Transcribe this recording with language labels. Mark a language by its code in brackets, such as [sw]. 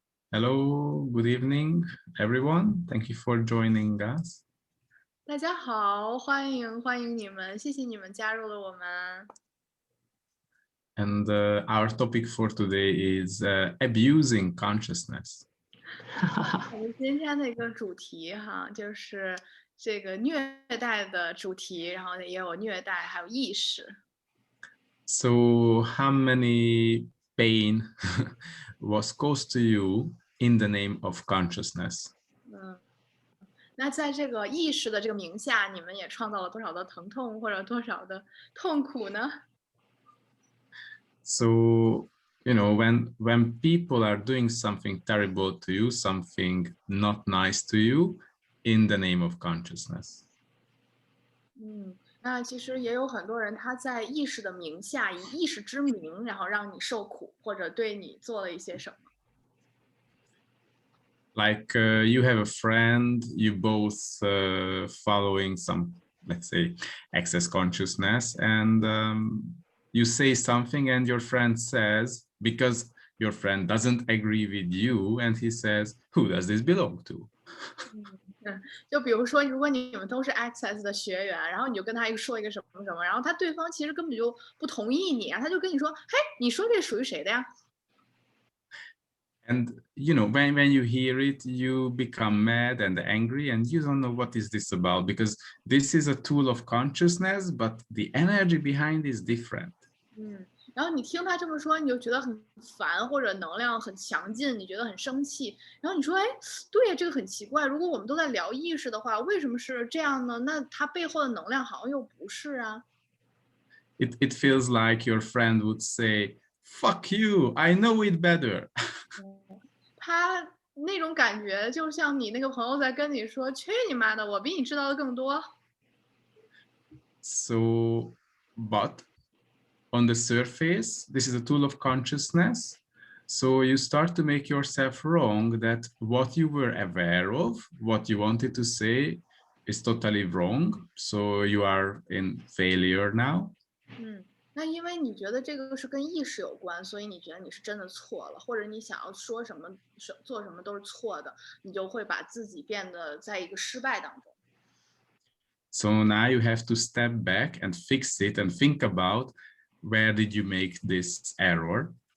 [en] Hello, good evening, everyone. Thank you for joining us. [zh] 大家好，欢迎你们，谢谢你们加入了我们。 [en] And our topic for today is abusing consciousness. [zh] 我们今天的一个主题哈，就是这个虐待的主题，然后也有虐待，还有意识。 [en] So, how many pain was caused to you in the name of consciousness? [zh] 嗯，那在这个意识的这个名下，你们也创造了多少的疼痛或者多少的痛苦呢？ [en] So, when people are doing something terrible to you, something not nice to you, in the name of consciousness. [zh] 那其实也有很多人他在意识的名下，以意识之名，然后让你受苦，或者对你做了一些什么。 [en] Like you have a friend, you both following some, let's say, access consciousness, and you say something and your friend says, because your friend doesn't agree with you, and he says, who does this belong to? [zh] 就比如说，如果你们都是 Access 的学员，然后你就跟他说一个什么什么，然后对方其实根本就不同意你，然后他就跟你说：“嘿，你说这属于谁的呀？” [en] And when you hear it, you become mad and angry, and you don't know what is this about, because this is a tool of consciousness, but the energy behind is different. [zh] 然后你听他这么说，你就觉得很烦，或者能量很强劲，你觉得很生气。然后你说：“哎，对呀，这个很奇怪。如果我们都在聊意识的话，为什么是这样呢？那它背后的能量好像又不是啊。” [en] It feels like your friend would say, fuck you, I know it better. [zh] 他那种感觉就像你那个朋友在跟你说：“去你妈的，我比你知道的更多。” [en] So, but on the surface, this is a tool of consciousness. So you start to make yourself wrong that what you were aware of, what you wanted to say is totally wrong. So you are in failure now. [zh] 那因为你觉得这个是跟意识有关，所以你觉得你是真的错了，或者你想要说什么、做什么都是错的，你就会把自己变得在一个失败当中。 [en] So now you have to step back and fix it and think about where did you make this error?